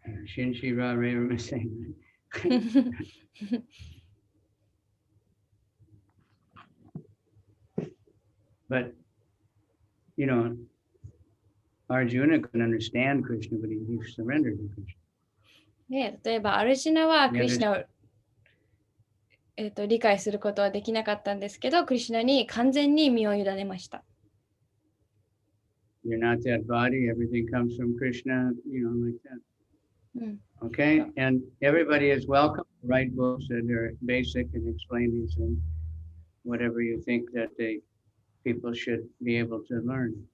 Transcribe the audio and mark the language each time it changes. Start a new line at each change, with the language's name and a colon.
English: Shinshi Rarina saying But, Arjuna couldn't understand Krishna, but he surrendered to Krishna.
Japanese: で、例えばアルジュナはクリシュナを理解することはできなかったんですけど、クリシュナに完全に身を委ねました。
English: You're not that body, everything comes from Krishna, like that. Okay? And everybody is welcome to write books that are basic and explain these things, whatever you think that people should be able to learn.